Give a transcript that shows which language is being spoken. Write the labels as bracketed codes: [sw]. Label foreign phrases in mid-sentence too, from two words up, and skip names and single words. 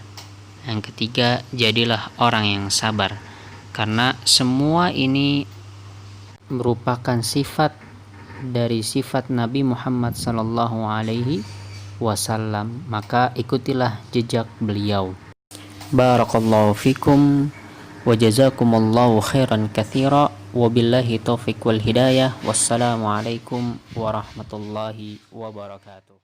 [id] Yang ketiga, jadilah orang yang sabar. Karena semua ini merupakan sifat dari sifat Nabi Muhammad [ar] صلى الله عليه وسلم, [id] maka ikutilah jejak beliau. [ar] بارك الله فيكم وجزاكم الله خيرا كثيرا, وبالله التوفيق والهداية. والسلام عليكم ورحمة الله وبركاته.